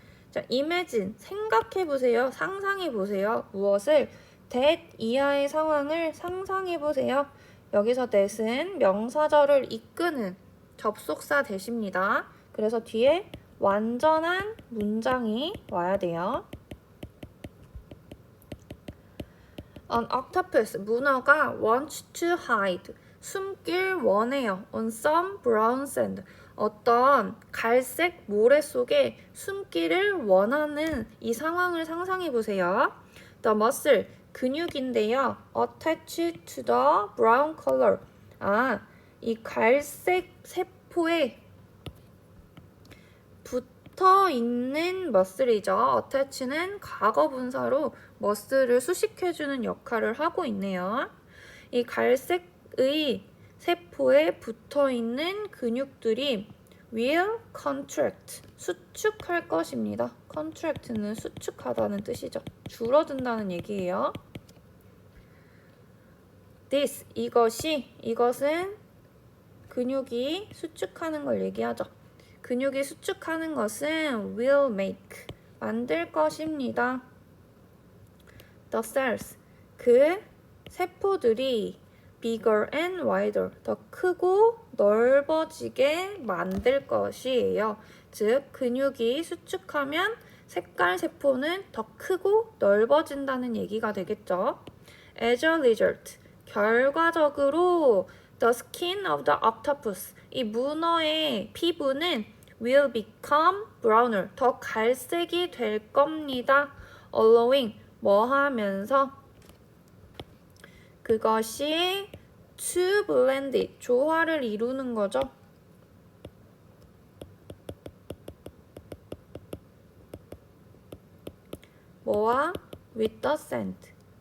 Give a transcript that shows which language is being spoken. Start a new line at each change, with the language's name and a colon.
Korean: 자, imagine, 생각해보세요. 상상해보세요. 무엇을? that 이하의 상황을 상상해보세요. 여기서 that은 명사절을 이끄는 접속사 대십니다. 그래서 뒤에 완전한 문장이 와야 돼요.
English: An octopus, 문어가 wants to hide,
Korean: 숨길 원해요.
English: On some brown sand,
Korean: 어떤 갈색 모래 속에 숨기를 원하는 이 상황을 상상해보세요.
English: The muscle, 근육인데요. Attached to the brown color,
Korean: 이 갈색 세포에 붙어 있는 머슬이죠. attach는 과거 분사로 머슬을 수식해주는 역할을 하고 있네요. 이 갈색의 세포에 붙어 있는 근육들이
English: will contract,
Korean: 수축할 것입니다. contract는 수축하다는 뜻이죠. 줄어든다는 얘기예요. this, 이것은 근육이 수축하는 걸 얘기하죠. 근육이 수축하는 것은
English: will make,
Korean: 만들 것입니다. the cells, 그 세포들이
English: bigger and wider,
Korean: 더 크고 넓어지게 만들 것이에요. 즉, 근육이 수축하면 색깔 세포는 더 크고 넓어진다는 얘기가 되겠죠.
English: as a result, 결과적으로 the skin of the octopus,
Korean: 이 문어의 피부는
English: will become browner,
Korean: 더 갈색이 될 겁니다. allowing, 뭐 하면서? 그것이
English: to blend it,
Korean: 조화를 이루는 거죠.
English: 뭐와? with the sand.